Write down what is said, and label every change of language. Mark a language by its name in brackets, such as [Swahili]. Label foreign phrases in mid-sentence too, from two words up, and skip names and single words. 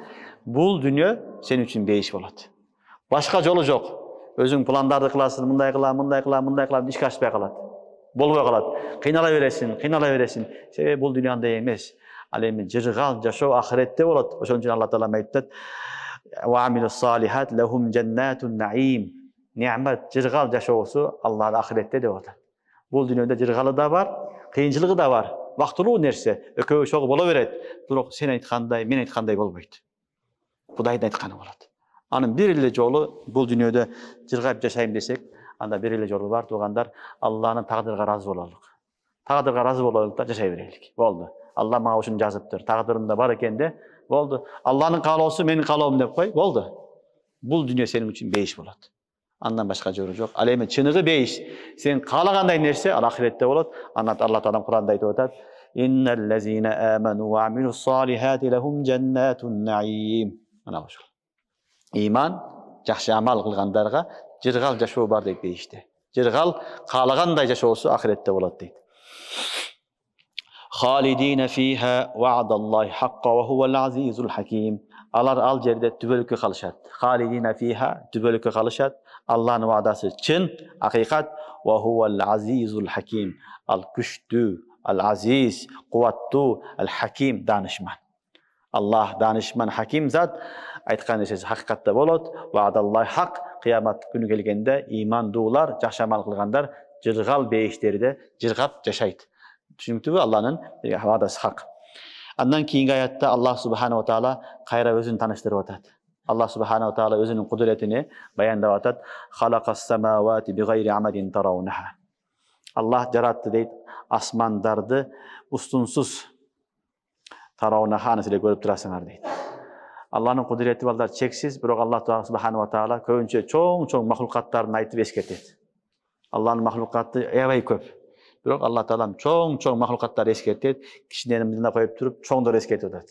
[Kyrgyz] Бул дүйнө сен үчүн бейиш болот. Башка жолу жок. Өзүң пландарды кыласың, мындай кылам, ишке ашпай калат. Болбой калат. Кыйнала бересиң. Себеби бул дүйнө андай эмес. Ал эми жыргал жашоо ахиретте болот. Ошон үчүн Алла Таала айтат, [Arabic] وعملوا الصالحات لهم جنات النعيم. [Kyrgyz] Неамат жыргал жашоосу Аллахтын ахиретте деп атат. Бул дүйнөдө жыргалы да бар, кыйынчылыгы да бар. Вактылуу нерсе, экөө чогуу боло берет. Бирок сен айткандай, мен айткандай болбойт. Кудайдын айтканы болот. Анын бир эле жолу бул дүйнөдө жыргап жашайм десек, анда бир эле жолу бар тугандар, Аллахтын тагдырыга разы бололук. Тагдырга разы бололук да жашай берелик. Болду. Алла мага ушуну жазыптыр. Тагдырымда бар экен де, болду. Аллахтын каалоосу менин каалоом деп кой, болду. Бул дүйнө сенин үчүн бейиш болот. Андан башка жолу жок. Ал эми чыныгы бейиш, сен каалагандай нерсе ал ахиретте болот. Анан Алла Таала Кур'анда айтып атат, [Arabic] إن الذين آمنوا وعملوا الصالحات لهم جنات النعيم. [Kyrgyz] Мына ошол. Иман, жакшы амал кылгандарга жыргал жашоо бар дейт бейиште. Жыргал каалагандай жашоосу ахиретте болот дейт. [Arabic] خالدين فيها وعد الله حقا وهو العزيز الحكيم. [Kyrgyz] Алар ал жерде түбөлүккө калышат. [Arabic] خالدين فيها [Kyrgyz] түбөлүккө калышат. Аллахтын ваадасы чын, акыйкат, [Arabic] وهو العزيز الحكيم. [Kyrgyz] Ал күчтүү, ал азиз, кубаттуу, ал хаким, данышман. Аллах данышман, хаким зат, айткан нерсеси хакыйкатта болот. [Arabic] وعد الله حق, [Kyrgyz] кыямат күнү келгенде имандуулар, жакшы амал кылгандар жыргал бейиштерде жыргап жашайт. Түшүнүктүүбү? Алланын вадасы хак. Андан кийинки аятта Аллах [Arabic] سبحانه تعالى [Kyrgyz] кайра өзүн таныштырып атат. Аллах [Arabic] سبحانه تعالى [Kyrgyz] өзүнүн кудуретини баяндап атат. [Arabic] خلق السماوات بغير عمد ترونها. [Kyrgyz] Аллах жаратты дейт асмандарды устунсуз. Тараунаха аны силер көрүп турасыңар дейт. Алланын кудурети балдар чексиз, бирок Аллах [Arabic] سبحانه تعالى [Kyrgyz] көбүнчө чоң махлукаттарын айтып эскертет. Алланын махлукаты аябай көп. Бирок Аллах таалам чоң махлукаттарды эскертет, кичинени мындайга коюп туруп чоңдор эскертип атат.